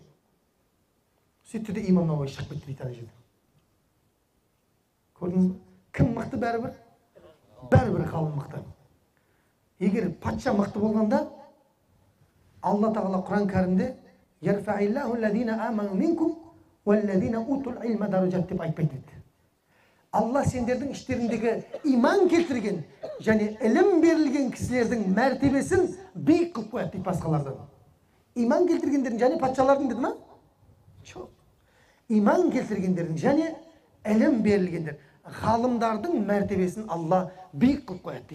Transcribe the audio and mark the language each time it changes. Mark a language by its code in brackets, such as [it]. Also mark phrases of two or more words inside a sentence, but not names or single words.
[kk] Сөйтті де имам Науауи шығып кетті дейді ана жерде. Көрдіңіз бе? Кім мықты бәрібір? Бәрібір ғалым мықты. Егер патша мықты болғанда, Алла тағала Құран кәрімде [ar] «يرفع الله الذين آمنوا منكم والذين أوتوا العلم درجات» [kk] деп айтпайды дейді. Алла сендердің іштеріндегі иман келтірген және ілім берілген кісілердің мәртебесін биік қылып қояды дейді басқалардан. Иман келтіргендердің және патшалардың деді ма? Жоқ. Иман келтіргендердің және ілім берілгендер, ғалымдардың мәртебесін Алла биік қылып қояды дейді.